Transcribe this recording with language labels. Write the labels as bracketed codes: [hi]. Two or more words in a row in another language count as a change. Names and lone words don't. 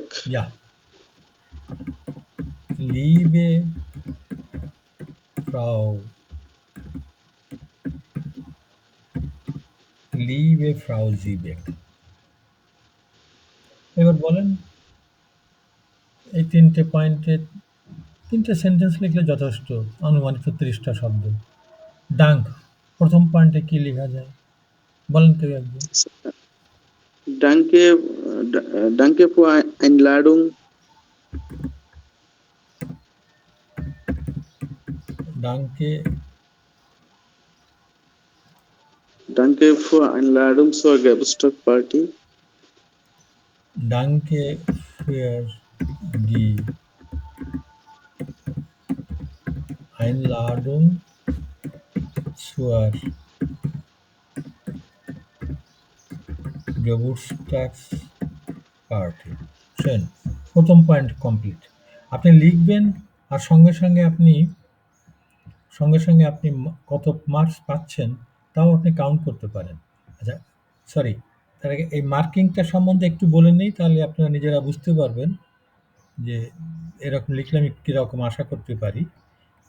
[de] Ja. Liebe Frau Ziebeck, [bn] এবার বলেন এই ৩ টে পয়েন্টে ৩ টে সেন্টেন্স লিখলে যথেষ্ট, আনুমানিক ৩০টা শব্দ। ডাঙ্ক প্রথম পয়েন্টে কি লেখা যায় বলেন কেউ একজন? [de] danke, danke für Einladung. ডাঙ্কে Danke für Einladung zur Geburtstagsparty. Danke für die Einladung zur Geburtstagsparty. Schön. [bn] প্রথম পয়েন্ট কমপ্লিট। আপনি লিখবেন আর সঙ্গে সঙ্গে আপনি কত মার্কস পাচ্ছেন তাও আপনি কাউন্ট করতে পারেন। আচ্ছা, সরি, তার আগে এই মার্কিংটা সম্বন্ধে একটু বলে নিই, তাহলে আপনারা নিজেরা বুঝতে পারবেন যে এরকম লিখলে আমি কীরকম আশা করতে পারি।